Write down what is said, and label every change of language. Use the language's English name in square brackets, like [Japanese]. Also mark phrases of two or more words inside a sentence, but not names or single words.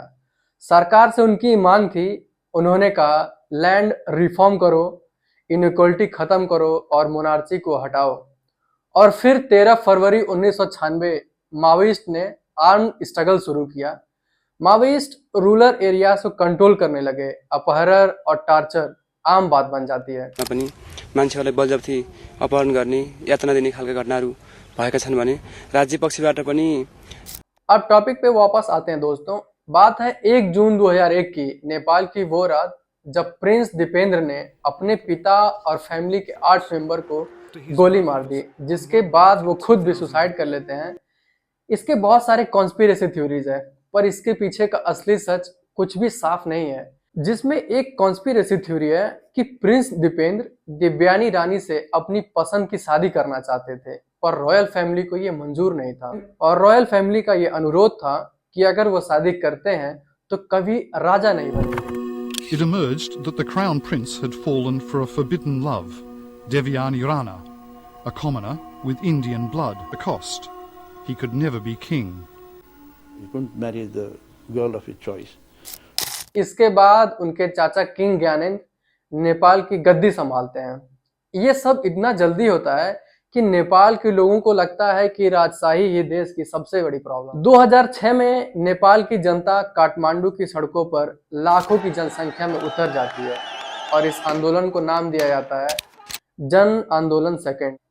[Hindi] सरकार से उनकी मांग थी, उन्होंने कहा [English] land reform [Hindi] करो, इनइक्वालिटी खत्म करो और मोनार्ची को हटाओ। और फिर 13 फरवरी 1996 माओइस्ट ने [English] arm struggle [Hindi] शुरू किया। [English] Maoist rural areas [Hindi] को कंट्रोल करने लगे। अपहरण और टॉर्चर आम बात बन जाती है। [Nepali] मान्छेहरूलाई बलजफ्ती अपहरण गर्ने, यातना दिने खालका घटनाहरू भएका छन् भने राज्य पक्षबाट पनि। [Hindi] अब टॉपिक पे वापस आते हैं दोस्तों। बात है 1 जून 2001 की, नेपाल की वो रात जब प्रिंस दीपेंद्र ने अपने पिता और फैमिली के 8 मेंबर को गोली मार दी, जिसके बाद वो खुद भी सुसाइड कर लेते हैं। इसके बहुत सारे [English] conspiracy theories [Hindi] है, पर इसके पीछे का असली सच कुछ भी साफ नहीं है। जिसमें एक [English] conspiracy theory [Hindi] है कि प्रिंस दीपेंद्र दिव्यानी रानी से अपनी पसंद की शादी करना चाहते थे, पर [English] royal family [Hindi] को ये मंजूर नहीं था और [English] royal family [Hindi] का ये अनुरोध था कि अगर वो शादी करते हैं तो कभी राजा नहीं बनेंगे। [English] It emerged that the crown prince had fallen for a forbidden love, Devyani Rana, a commoner with Indian blood. The cost: he could never be king. He couldn't marry the girl of his choice. [Hindi] इसके बाद उनके चाचा किंग ज्ञानेंद्र नेपाल की गद्दी संभालते हैं। ये सब इतना जल्दी होता है कि नेपाल के लोगों को लगता है कि राजशाही ही देश की सबसे बड़ी प्रॉब्लम। 2006 में नेपाल की जनता काठमांडू की सड़कों पर लाखों की जनसंख्या में उतर जाती है और इस आंदोलन को नाम दिया जाता है जन आंदोलन सेकेंड।